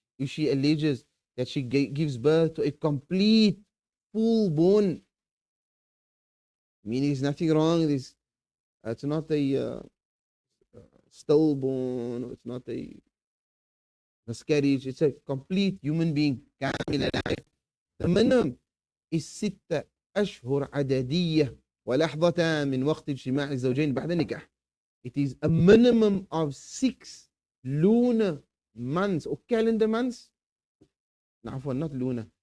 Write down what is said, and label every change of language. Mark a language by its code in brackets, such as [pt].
[en] If she alleges that she gives birth to a complete, full-born, meaning there's nothing wrong with this. It's not a stillborn, or it's not a miscarriage, it's a complete human being. [ar] كامل العين. [en] The minimum is [ar] 6 أشهر عددية ولحظتان من وقت اجتماع الزوجين بعد النكاح. [en] It is a minimum of 6 lunar months or calendar months. [ar] عفوا, [en] not lunar.